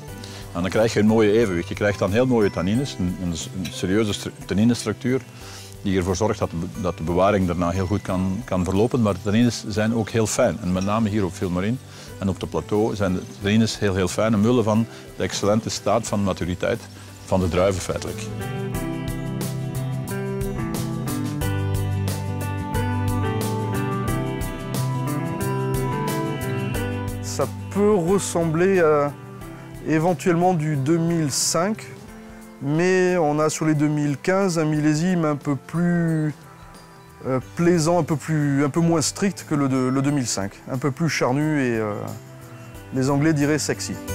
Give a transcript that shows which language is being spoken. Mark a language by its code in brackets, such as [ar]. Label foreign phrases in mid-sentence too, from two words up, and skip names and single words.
[nl] En dan krijg je een mooie evenwicht. Je krijgt dan heel mooie tannines, een serieuze tanninestructuur, die ervoor zorgt dat de bewaring daarna heel goed kan verlopen. Maar de tannines zijn ook heel fijn. En met name hier op Vilmorin en op het plateau zijn de tannines heel fijn, omwille van de excellente staat van maturiteit van de druiven feitelijk. [fr] Ça peut ressembler à éventuellement du 2005, mais on a sur les 2015 un millésime un peu plus plaisant, un peu moins strict que le 2005, un peu plus charnu et les Anglais diraient sexy.